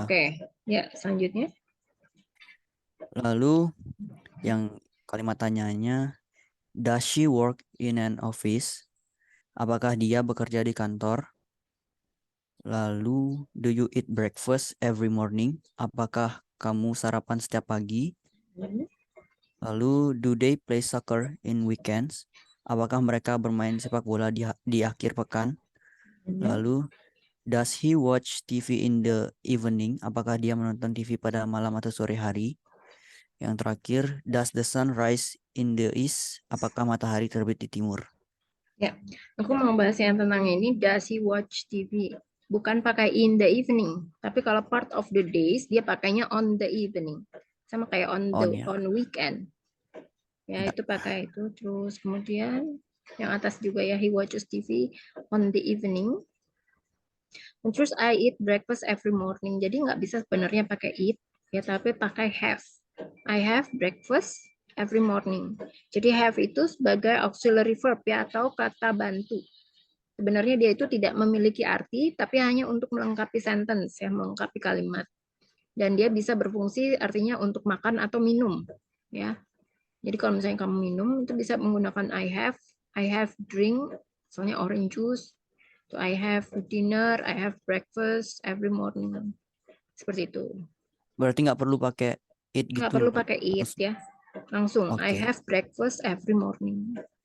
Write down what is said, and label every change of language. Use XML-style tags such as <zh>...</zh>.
<id>Oke. Ya, selanjutnya. lalu yang kalimat tanyanya,</id> <en>does she work in an office?</en> <id>Apakah dia bekerja di kantor?</id> <en>Lalu, do you eat breakfast every morning?</en> <id>Apakah kamu sarapan setiap pagi? Mm-mm. Lalu,</id> <en>do they play soccer in weekends?</en> <id>Apakah mereka bermain sepak bola di akhir pekan?</id> <en>Lalu, does he watch TV in the evening?</en> <id>Apakah dia menonton TV pada malam atau sore hari? Yang terakhir,</id> <en>does the sun rise in the east?</en> <id>Apakah matahari terbit di timur? Ya, aku mau bahas yang tentang ini.</id> <en>Does he watch TV?</en> <id>Bukan pakai</id> <en>in the evening,</en> <id>tapi kalau</id> <en>part of the days</en> <id>dia pakainya</id> <en>on the evening,</en> <id>sama kayak</id> <en>On ya. on weekend. Ya</en> <id>Ya. itu pakai itu. Terus kemudian yang atas juga ya,</id> <en>he watches TV on the evening.</en> <id>Terus</id> <en>I eat breakfast every morning.</en> <id>Jadi nggak bisa sebenarnya pakai eat ya, tapi pakai have.</id> <en>I have breakfast every morning.</en> <id>Jadi have itu sebagai auxiliary verb ya, atau kata bantu. Sebenarnya dia itu tidak memiliki arti, tapi hanya untuk melengkapi sentence ya, melengkapi kalimat. Dan dia bisa berfungsi artinya untuk makan atau minum ya. Jadi kalau misalnya kamu minum itu bisa menggunakan</id> <en>I have drink,</en> <id>misalnya orange juice.</id> <en>So I have dinner, I have breakfast every morning.</en> <id>Seperti itu. Berarti nggak perlu pakai it Nggak gitu. perlu pakai eat ya. Langsung I Oke.</id> <en>have breakfast every morning.</en>